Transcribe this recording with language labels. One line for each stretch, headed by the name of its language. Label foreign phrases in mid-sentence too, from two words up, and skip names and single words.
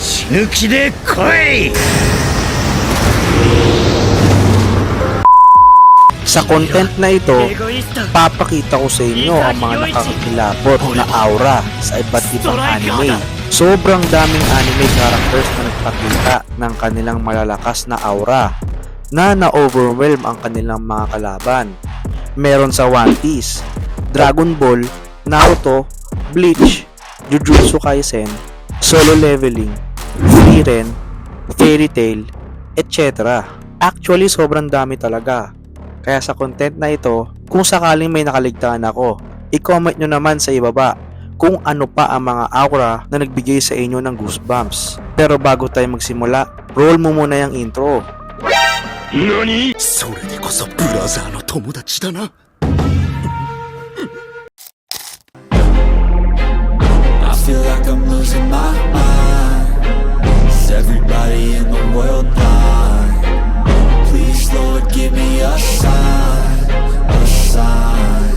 Japanese: 抜きで来い。
Filipino: Sa content na ito, papakita ko sa inyo ang mga nakakakilabot na aura sa iba't ibang anime. Sobrang daming
English: anime characters
Filipino: na nagpakita ng kanilang malalakas na aura na na-overwhelm ang kanilang mga kalaban. Meron sa One Piece, Dragon Ball, Naruto, Bleach, Jujutsu Kaisen, Solo Leveling, Frieren, Fairy Tail, etc.
English: Actually,
Filipino: sobrang dami talaga. Kaya sa content na ito, kung sakaling may nakaligtaan ako, i-comment nyo naman sa ibaba kung ano pa ang mga aura na nagbigay sa inyo ng goosebumps. Pero bago tayo magsimula, roll mo muna yung intro.
Japanese: NANI?! それでこそブラザーの友達だな。
English: I feel like I'm losing my mind. Is everybody in the world blind? Please, Lord, give me a sign, a sign.